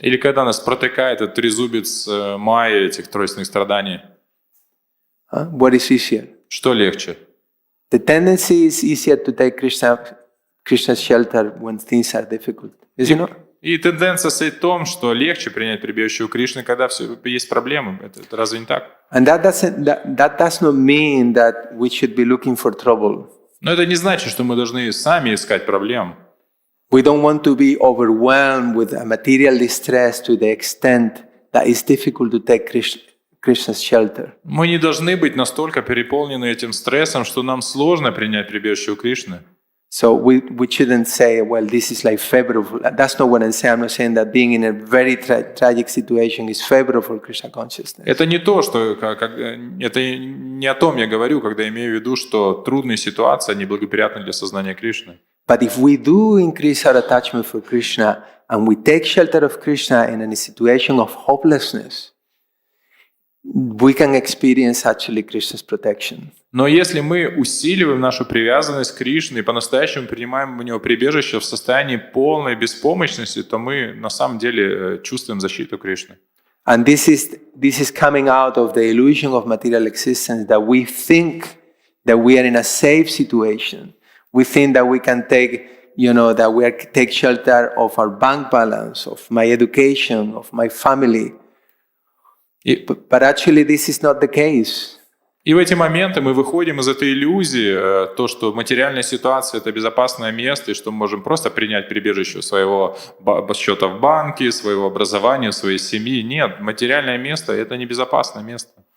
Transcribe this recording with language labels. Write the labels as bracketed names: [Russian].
[Russian] или когда нас протыкает этот трезубец Майи, этих тройственных страданий. [English] What is easier? [Russian] Что легче? [English] The tendency is easier to take Krishna's shelter when things are difficult, is it not? [Russian] И тенденция состоит в том, что легче принять прибежище у Кришны, когда есть проблемы. Это разве не так? [English] And that does not mean that we should be looking for trouble. [Russian] Но это не значит, что мы должны сами искать проблем. [English] We don't want to be overwhelmed with a material distress to the extent that it's difficult to take Krishna's shelter. [Russian] Мы не должны быть настолько переполнены этим стрессом, что нам сложно принять прибежище у Кришны. [English] So we shouldn't say, well, this is like favorable. That's not what I'm saying. I'm not saying that being in a very tragic situation is favorable for Krishna consciousness. [Russian] Это не то, что это не о том я говорю, когда имею в виду, что трудные ситуации неблагоприятны для сознания Кришны. [English] But if we do increase our attachment for Krishna and we take shelter of Krishna in a situation of hopelessness, we can experience actually Krishna's protection. [Russian] Но если мы усиливаем нашу привязанность к Кришне и по-настоящему принимаем у него прибежище в состоянии полной беспомощности, то мы на самом деле чувствуем защиту Кришны. [English] And this is coming out of the illusion of material existence, that we think that we are in a safe situation. We think that we can take, that we take shelter of our bank balance, of my education, of my family. But actually this is not the case. [Russian] И в эти моменты мы выходим из этой иллюзии, то, что материальная ситуация – это безопасное место, и что мы можем просто принять прибежище своего счета в банке, своего образования, своей семьи. Нет, материальное место – это небезопасное место.